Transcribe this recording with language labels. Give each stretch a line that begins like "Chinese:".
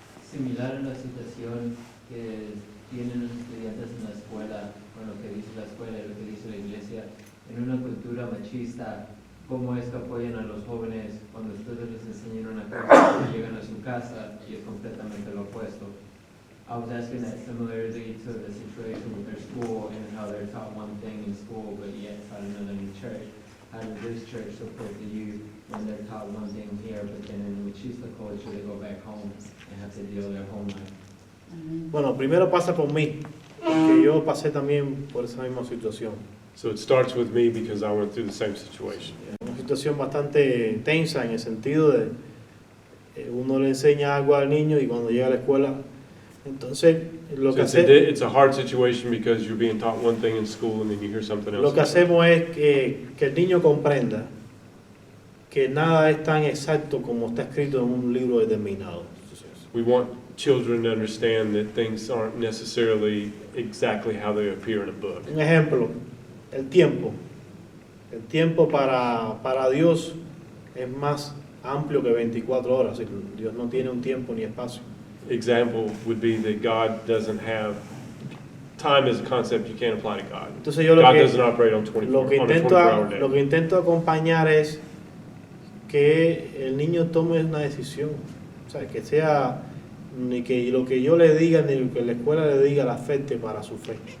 Spanish: Similar a la situación que tienen los estudiantes en la escuela, con lo que dice la escuela y lo que dice la iglesia, en una cultura machista, ¿cómo es que apoyan a los jóvenes cuando ustedes les enseñan una cosa y llegan a su casa y es completamente lo opuesto?
English: I was asking that similarly to the situation with their school and how they're taught one thing in school but yet taught another in church. How does this church support the youth when they're taught one thing here, but then in the machista culture they go back home and have to deal with their home life?
Spanish: Bueno, primero pasa por mí, porque yo pasé también por esa misma situación.
English: So it starts with me because I went through the same situation.
Spanish: Una situación bastante tensa en el sentido de uno le enseña algo al niño y cuando llega a la escuela, entonces lo que
English: It's a hard situation because you're being taught one thing in school and then you hear something else.
Spanish: Lo que hacemos es que el niño comprenda que nada es tan exacto como está escrito en un libro determinado.
English: We want children to understand that things aren't necessarily exactly how they appear in a book.
Spanish: Un ejemplo, el tiempo. El tiempo para Dios es más amplio que 24 horas. Dios no tiene un tiempo ni espacio.
English: Example would be that God doesn't have time as a concept you can't apply to God.
Spanish: Entonces yo
English: God doesn't operate on a 24-hour day.
Spanish: Lo que intento acompañar es que el niño tome una decisión. O sea, que sea ni que lo que yo le diga ni lo que la escuela le diga le afecte para su fe.